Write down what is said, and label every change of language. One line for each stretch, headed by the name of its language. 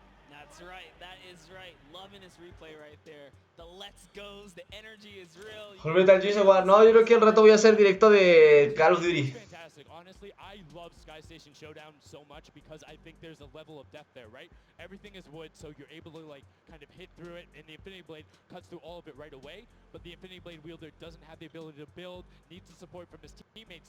English: That's right, that is right. Loving this replay right there. The let's goes, the energy is real.
Spanish: Volvete al Gears of War. No, yo creo que al rato voy a hacer directo de Call of Duty.
English: Fantastic. Honestly, I love Sky Station Showdown so much because I think there's a level of depth there, right? Everything is wood, so you're able to like kind of hit through it, and the Infinity Blade cuts through all of it right away. But the Infinity Blade wielder doesn't have the ability to build, needs the support from his teammates.